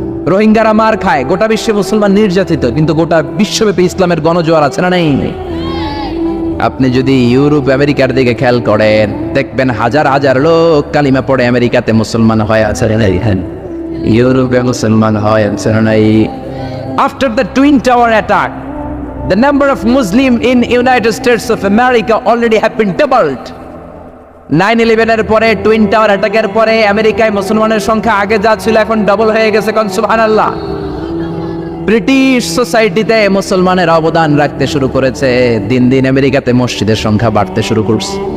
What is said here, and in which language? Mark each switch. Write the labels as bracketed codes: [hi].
[bn] রোহিঙ্গারা মার খায়, গোটা বিশ্বে মুসলমান নির্যাতিত, কিন্তু গোটা বিশ্বব্যাপী ইসলামের গণজোয়ার আছে না নেই? আপনি যদি ইউরোপ আমেরিকার দিকে খেয়াল করেন, দেখবেন হাজার হাজার লোক কালিমা পড়ে আমেরিকাতে মুসলমান হয় আছে না নাই? ইউরোপে মুসলমান হয় আছে না নাই? [en] After the twin tower attack, the number of Muslim in United States of America already have been doubled. [bn] 9/11 এর পরে, টুইন টাওয়ার অ্যাটাকের পরে আমেরিকায় মুসলমানের সংখ্যা আগে যা ছিল এখন ডবল হয়ে গেছে। কোন সুবহানাল্লাহ। ব্রিটিশ সোসাইটিতে মুসলমানের অবদান রাখতে শুরু করেছে, দিন দিন আমেরিকাতে মসজিদের সংখ্যা বাড়তে শুরু করছে।